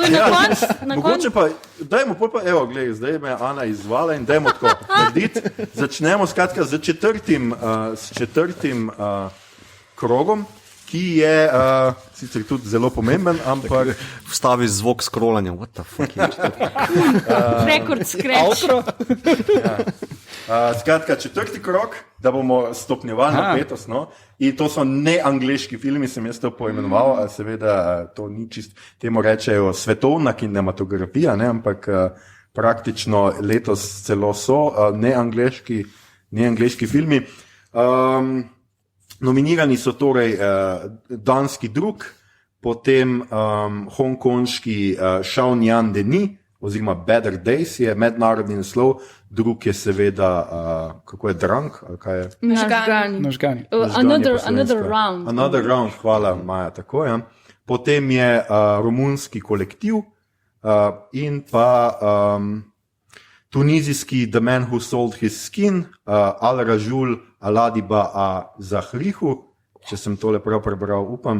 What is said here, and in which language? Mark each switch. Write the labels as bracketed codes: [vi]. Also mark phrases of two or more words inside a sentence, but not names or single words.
[sl] To je na koncu. Mogoče pa, dajmo pa, evo, gledaj, zdaj me Ana izvala in dajmo tako narediti. Začnemo skratka s četrtim krogom, ki je sicer tudi zelo pomemben, ampak Vstavi zvok scrollanja, [en] what the fuck [sl] je to? [en] Rekord scratch. [sl] Skratka, četrti krog, da bomo stopnjevali napetost, no? In to so neangleški filmi, sem jaz to poimenoval, a seveda to ni čist, temu rečejo svetovna kinematografija, ne? Ampak praktično letos celo so neangleški filmi. Nominirani so torej danski Drug, potem hongkonški Shaonan Denis, oziroma Better Days je mednarodni naslov, Drug je seveda, kako je Drunk, ali kaj je? Nažgani. [en] Another round. Another round, [sl] hvala Maja, tako je. Potem je romunski Kolektiv in pa tunizijski The Man Who Sold His Skin, Al Rajul Aladiba a Zahrihu, če sem tole prav prebral, upam.